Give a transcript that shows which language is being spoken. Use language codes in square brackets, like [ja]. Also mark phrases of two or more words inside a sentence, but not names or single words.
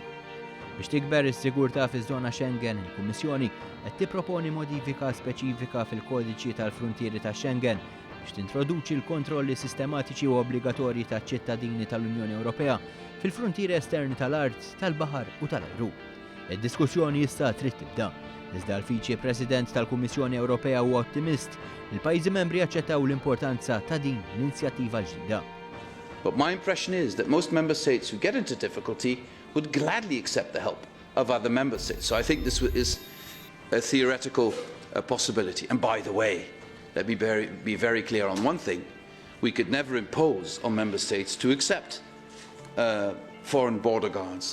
[mt] Biex tikber is-sigurtà fiż-żona Schengen, il-Kummissjoni qed tipproponi modifika speċifika fil-kodiċi tal-frontieri ta' Schengen biex tintroduċi l-kontrolli sistematiċi u obbligatorji taċ-ċittadini tal-Unjoni Ewropea fil-frontieri esterni tal-art, tal-baħar u tal-ajru. Id-diskussjoni issa trid tibda. Iżda l-Viċi President tal-Kummissjoni Ewropea huwa ottimist li l-pajjiżi membri jaċċettaw l-importanza ta' din l-inizjattiva ġdida. [en] But my impression is that most member states who get into difficulty would gladly accept the help of other member states. So I think this is a theoretical possibility. And by the way, let me be very clear on one thing. We could never impose on member states to accept foreign border guards.